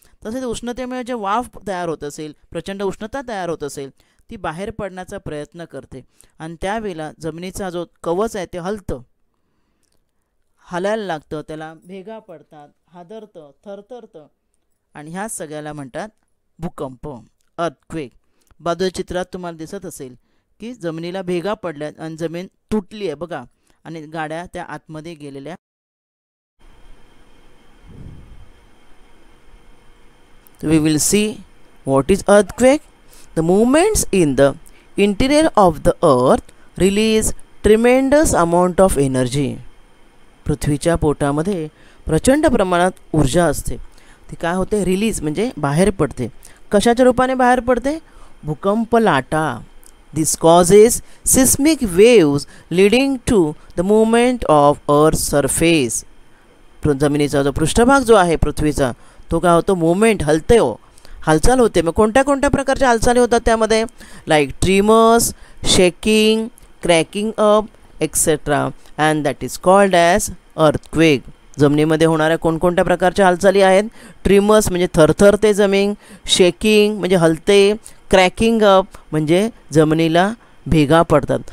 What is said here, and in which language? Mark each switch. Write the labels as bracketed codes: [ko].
[mr] तसेच उष्णतेमुळे जे वाफ तयार होत असेल, प्रचंड उष्णता तयार होत असेल, ती बाहेर पडण्याचा प्रयत्न करते आणि त्यावेळेला जमिनीचा जो कवच आहे ते हलतं, हलायला लागतं, त्याला भेगा पडतात, हादरतं, थरथरतं आणि ह्या सगळ्याला म्हणतात भूकंप, अर्थक्वेक. बाजूच्या चित्रात तुम्हाला दिसत असेल की जमिनीला भेगा पडल्या आणि जमीन तुटली आहे बघा आणि गाड्या त्या आतमध्ये गेलेल्या. [en] We will see what is earthquake. The movements in the interior of the earth release tremendous amount of energy. [mr] पृथ्वीच्या पोटामध्ये प्रचंड प्रमाणात ऊर्जा असते. ती काय होते, रिलीज म्हणजे बाहेर पडते. कशाच्या रूपाने बाहेर पडते? भूकंप लाटा. [en] This causes seismic waves leading to the movement of Earth's surface. [mr] जमिनीचा जो पृष्ठभाग जो आहे पृथ्वीचा तो काय होतो, मुवमेंट, हलते हो, हालचाल होते. मग कोणत्या कोणत्या प्रकारच्या हालचाली होतात त्यामध्ये, [en] Like tremors, shaking, cracking up etcetera, and that is called as earthquake. [mr] जमिनीमध्ये होणाऱ्या कोणकोणत्या प्रकारच्या हालचाली आहेत, ट्रिमर्स म्हणजे थरथरते जमीन, शेकिंग म्हणजे हलते, क्रॅकिंग अप म्हणजे जमिनीला भेगा पडतात.